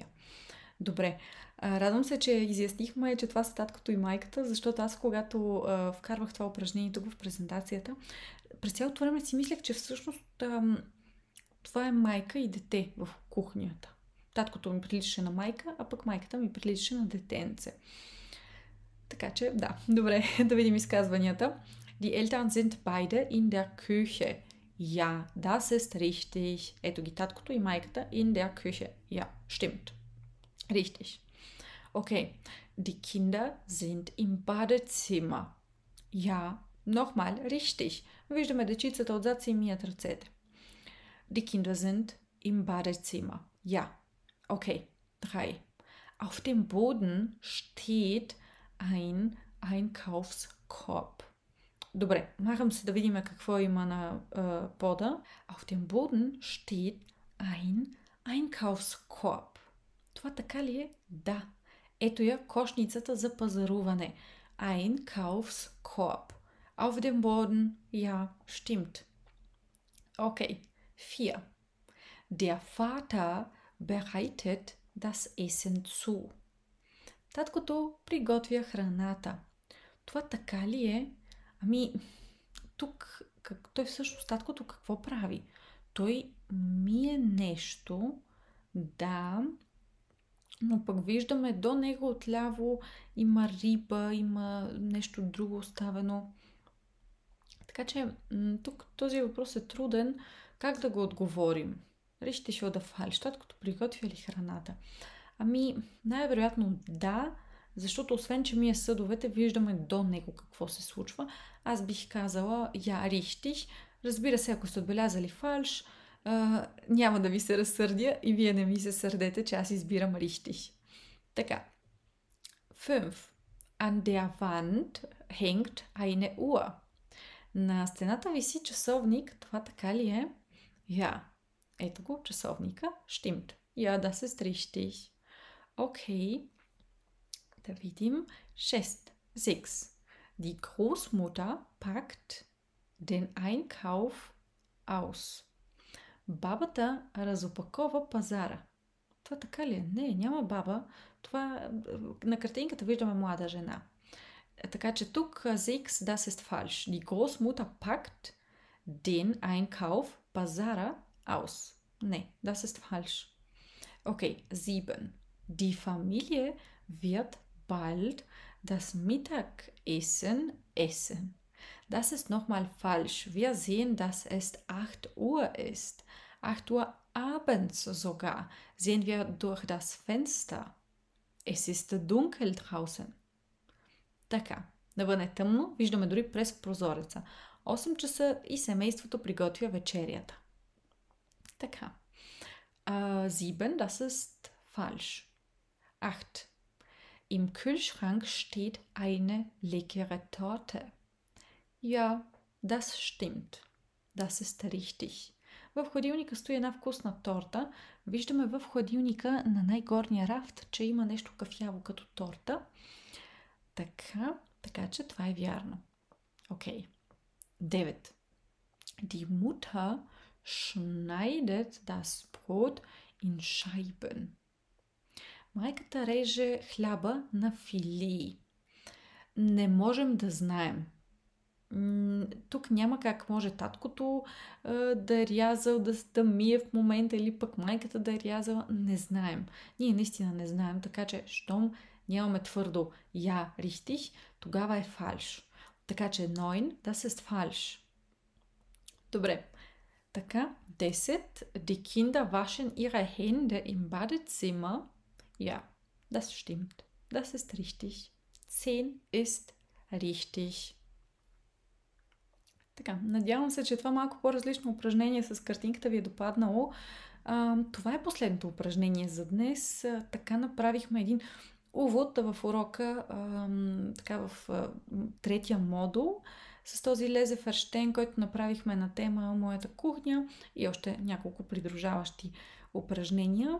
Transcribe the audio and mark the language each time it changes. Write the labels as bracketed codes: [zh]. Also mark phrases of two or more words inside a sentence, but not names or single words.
[bg] Добре, радвам се, че изяснихме, че това са таткото и майката, защото аз когато вкарвах това упражнение тук в презентацията, през цялото време си мислех, че всъщност това е майка и дете в кухнята. Таткото ми приличаше на майка, а пък майката ми приличаше на детенце. Така че, да, добре, да видим изказванията. [de] Die Eltern sind beide in der Küche. Ja, das ist richtig. [bg] Ето ги таткото и майката [de] in der Küche. Ja, stimmt. Richtig. Okay. Die Kinder sind im Badezimmer. Ja, nochmal, richtig. [bg] Виждаме дечицата отзад си мият ръцете. [de] Die Kinder sind im Badezimmer. Ja. Okay, 3. Auf dem Boden steht ein Einkaufskorb. [bg] Добре, махам се да видим какво има на пода. Auf dem Boden steht ein Einkaufskorb. Това така ли е? Да. Ето я кошницата за пазаруване. [de] Einkaufskorb. Auf dem Boden, ja, stimmt. Okay, 4. Der Vater bereitet das Essen zu. [bg] Таткото приготвя храната. Това така ли е? Ами, тук той всъщност таткото какво прави? Той мие нещо, да, но пък виждаме до него отляво има риба, има нещо друго оставено. Така че тук този въпрос е труден. Как да го отговорим? [de] Richtig oder falsch? [bg] Таткото приготвя ли храната? Ами, най-вероятно да, защото освен, че мие съдовете, виждаме до него какво се случва. Аз бих казала [de] ja, richtig. [bg] Разбира се, ако сте отбелязали фалш, няма да ви се разсърдя и вие не ми се сърдете, че аз избирам richtig. Така. 5. [de] An der Wand hängt eine Uhr. [bg] На стената виси часовник. Това така ли е? Ja. Ето го, часовника. [de] Stimmt. Ja, das ist richtig. Okay. Da [bg] видим. 6. 6. [de] Die Großmutter packt den Einkauf aus. [bg] Бабата разопакова пазара. Това така ли е? Не, няма баба. Това на картинката виждаме млада жена. Така че тук 6, [de] das ist falsch. Die Großmutter packt den Einkauf, пазара, aus. Nee, das ist falsch. Okay, 7. Die Familie wird bald das Mittagessen essen. Das ist nochmal falsch. Wir sehen, dass es 8 Uhr ist. 8 Uhr abends sogar sehen wir durch das Fenster. Es ist dunkel draußen. [bg] Така, да бъде тъмно, виждаме дори през прозореца. 8 часа и семейството приготвя вечерята. Така. 7, [de] das ist falsch. 8. Im Kühlschrank steht eine leckere Torte. Ja, das stimmt. Das ist richtig. [bg] В хладилника стои една вкусна торта. Виждаме в хладилника на най-горния рафт, че има нещо кафяво като торта. Така че това е вярно. Окей. 9. [de] Die Mutter schneidet das Brot in Scheiben. [bg] Майката реже хляба на филии. Не можем да знаем. Тук няма как може таткото да е рязал, да мие в момента или пък майката да е рязала. Не знаем. Ние наистина не знаем, така че щом нямаме твърдо [de] ja, richtig, [bg] тогава е falsch. Така че 9, [de] das ist falsch. [bg] Добре. Така, 10. [de] Die Kinder waschen ihre Hände im Badezimmer. Ja, das stimmt. Das ist richtig. 10 ist richtig. [bg] Така, надявам се, че това малко по-различно упражнение с картинката ви е допаднало. Това е последното упражнение за днес. Така направихме един увод в урока, така в третия модул, с този Лезеферщен, който направихме на тема Моята кухня и още няколко придружаващи упражнения.